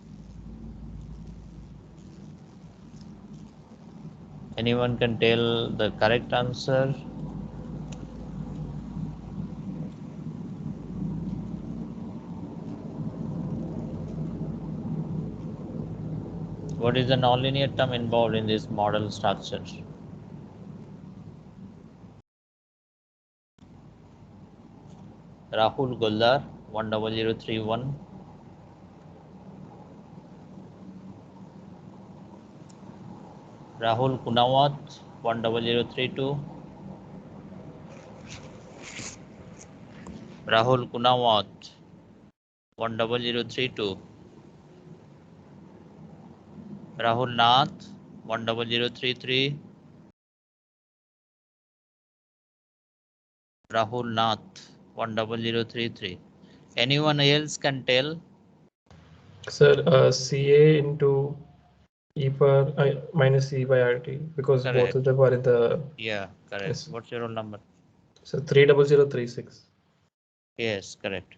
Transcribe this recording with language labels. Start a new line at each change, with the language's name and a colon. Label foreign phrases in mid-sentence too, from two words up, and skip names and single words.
English: Anyone can tell the correct answer? What is the nonlinear term involved in this model structure? Rahul Goldar 10031. Rahul Kunawat 10032. Rahul Kunawat 10032. Rahul Nath 10033. Rahul Nath 10033. Anyone else can tell? Sir, CA into e power minus e by RT, because Correct. both of them are in the. Yeah, correct. Yes. What's your roll number? So 30036. Yes, correct.